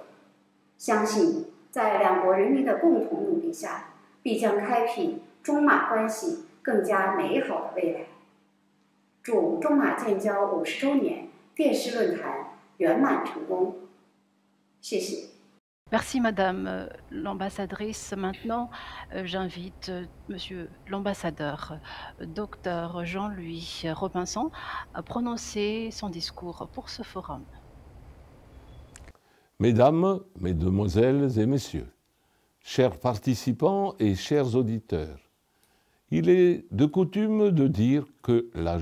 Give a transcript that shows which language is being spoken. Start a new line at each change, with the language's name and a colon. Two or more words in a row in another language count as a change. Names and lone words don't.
Chinese: 相信在两国人民的共同努力下，必将开辟中马关系更加美好的未来。祝中马建交50周年电视论坛圆满成功。谢谢。
French: Merci Madame l'ambassadrice. Maintenant, j'invite Monsieur l'ambassadeur, Dr Jean-Louis Robinson, à prononcer son discours pour ce forum. Mesdames, Mesdemoiselles et Messieurs, chers participants et chers auditeurs, il est de coutume de dire que la